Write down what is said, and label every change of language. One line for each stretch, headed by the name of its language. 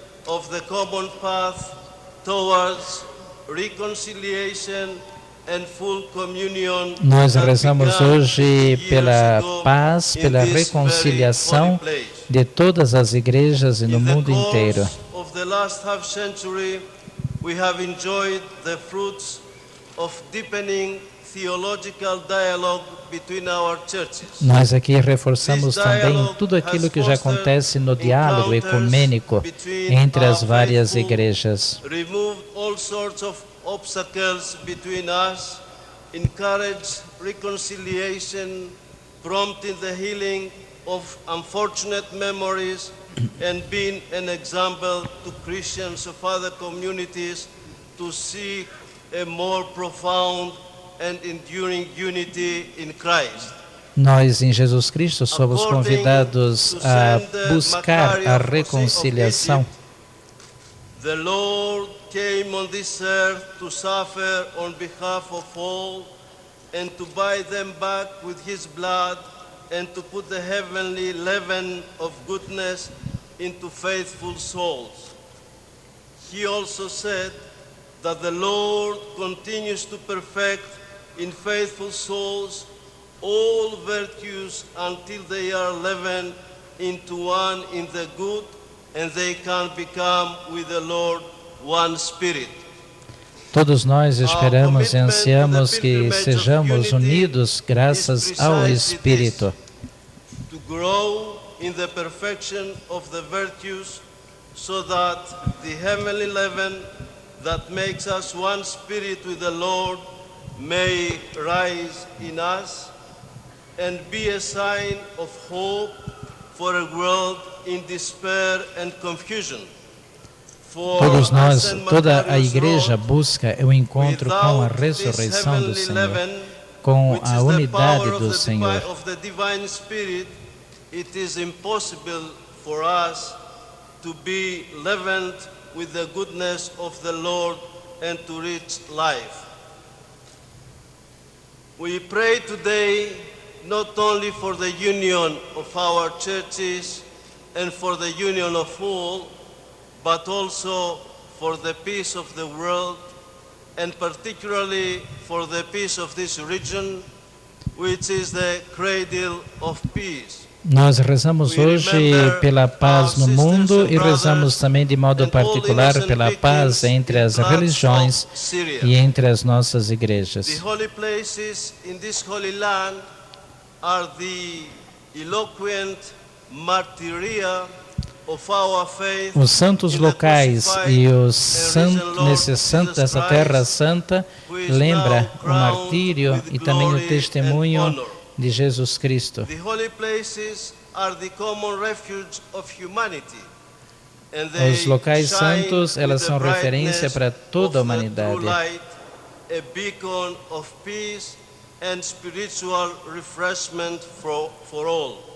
English: Of the common path towards reconciliation and full communion.
Portuguese: Nós rezamos hoje pela paz, pela reconciliação de todas as igrejas e no mundo inteiro.
English: Of the last half century, we have enjoyed the fruits of deepening theological dialogue between our churches.
Portuguese: Nós aqui reforçamos também tudo aquilo que já acontece no diálogo ecumênico entre as várias igrejas.
English: Removed all sorts of obstacles between us, encouraged reconciliation, prompting the healing of unfortunate memories, and been an example to Christians of other communities to seek a more profound and enduring unity in Christ.
Portuguese: Nós, em Jesus Cristo, somos convidados a buscar a reconciliação.
English: The Lord came on this earth to suffer on behalf of all and to buy them back with his blood and to put the heavenly leaven of goodness into faithful souls. He also said that the Lord continues to perfect in faithful souls all virtues until they are leavened into one in the good, and they can become with the Lord one spirit.
Portuguese: Todos nós esperamos e ansiamos que sejamos unidos graças ao Espírito.
English: To grow in the perfection of the virtues, so that the heavenly leaven that makes us one spirit with the Lord may rise in us and be a sign of hope for a world in despair and confusion.
Portuguese: Todos nós, toda a igreja busca o encontro com a ressurreição do Senhor, com a unidade do Senhor.
English: It is impossible for us to be leavened with the goodness of the Lord and to reach life. We pray today not only for the union of our churches and for the union of all, but also for the peace of the world, and particularly for the peace of this region, which is the cradle of peace.
Portuguese: Nós rezamos hoje pela paz no mundo e rezamos também de modo particular pela paz entre as religiões e entre as nossas igrejas.
English: The holy places in this holy land are the eloquent martyria of our faith.
Portuguese: Os santos locais e nesses santos dessa terra santa lembra o martírio e também o testemunho de Jesus Cristo.
English: The holy places are the common refuge of humanity.
Portuguese: Os locais santos, elas são referência para toda a humanidade.
English: A beacon of peace and spiritual refreshment for all.